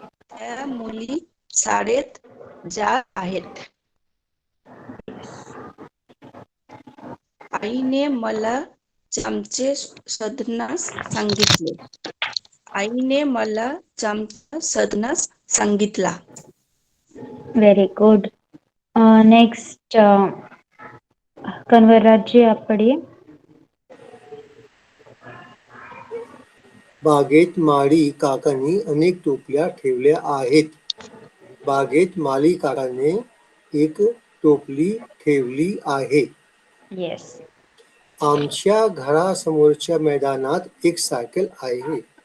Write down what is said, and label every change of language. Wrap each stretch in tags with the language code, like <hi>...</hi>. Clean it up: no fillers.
<mr>त्या मुली शाळेत जात आहेत. आईने मला चमचे शोधण्यास सांगितले. आईने मला चमचा शोधण्यास सांगितला.</mr> <en>Very good.</en> <hi>नेक्स्ट कन्वरराज जी आप पढ़िए.</hi> <mr>बागेत माळी काकांनी अनेक टोपल्या ठेवल्या आहेत. बागेत माळी काकाने एक टोपली ठेवली आहे.</mr> <en>Yes.</en> <mr>आमच्या घरासमोरच्या मैदानात एक सायकल आहे.</mr>